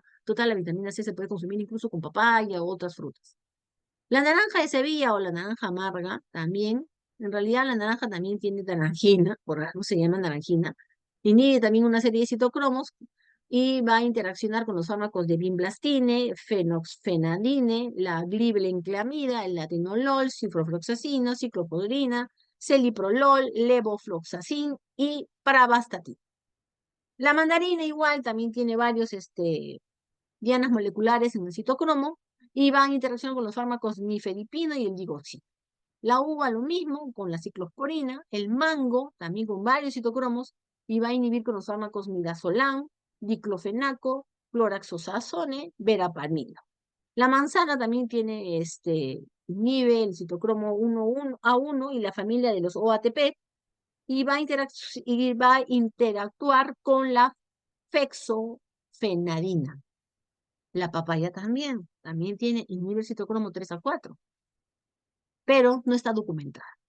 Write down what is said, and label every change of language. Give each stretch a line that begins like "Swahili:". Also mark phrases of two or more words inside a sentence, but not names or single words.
Spanish: Total, la vitamina C se puede consumir incluso con papaya o otras frutas. La naranja de Sevilla o la naranja amarga también, en realidad la naranja también tiene naranjina, por algo se llama naranjina, inhibe también una serie de citocromos y va a interaccionar con los fármacos de vinblastine, fenoxfenadine, la glibenclamida, el atenolol, ciprofloxacino, ciclopodrina, celiprolol, levofloxacin y pravastatin. La mandarina igual también tiene varios dianas moleculares en el citocromo y va en interacción con los fármacos nifedipino y el digoxin. La uva lo mismo con la ciclosporina, el mango también con varios citocromos y va a inhibir con los fármacos midazolam, diclofenaco, cloraxosazone, verapamilo. La manzana también tiene inhibe el citocromo 1A1 y la familia de los OATP y va a interactuar con la fexofenadina. La papaya también inhibe el citocromo 3A4, pero no está documentada.